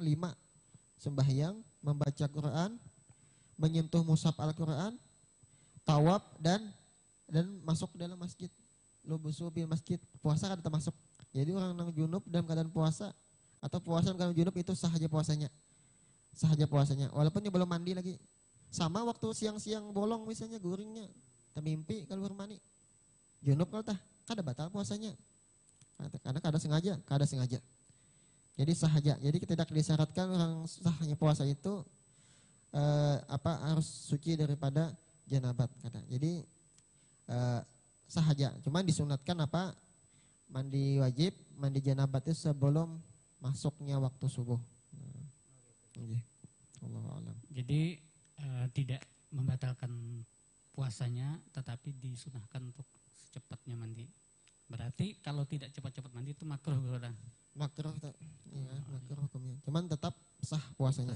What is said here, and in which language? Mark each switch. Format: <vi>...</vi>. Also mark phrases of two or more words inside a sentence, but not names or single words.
<id>Sembahyang, membaca Quran, menyentuh mushaf Al-Quran, tawaf dan masuk ke dalam masjid.</id> <ar>لبوث بالمسجد,</ar> <id>puasa kan termasuk. Jadi orang yang junub dalam keadaan puasa atau puasa dalam keadaan junub itu sah aja puasanya. Walaupun dia belum mandi lagi.</id> <bjn>Sama waktu siang-siang bolong misalnya guringnya, termimpi keluar mani. Junub kalau tah, kada batal puasanya. Karena kada sengaja. Jadi sahaja.</bjn> <id>Jadi tidak disyaratkan orang sahnya puasa itu harus suci daripada janabat kata.</id> <bjn>Jadi sahaja.</bjn> <id>Cuman disunatkan mandi wajib, mandi janabat itu sebelum masuknya waktu subuh.</id> <ar>الله أعلم.</ar> <id>Jadi tidak membatalkan puasanya, tetapi disunahkan untuk secepatnya mandi. Berarti kalau tidak cepat-cepat mandi itu makruh berarti. Makruh, iya, makruh hukumnya. Cuman tetap sah puasanya.</id>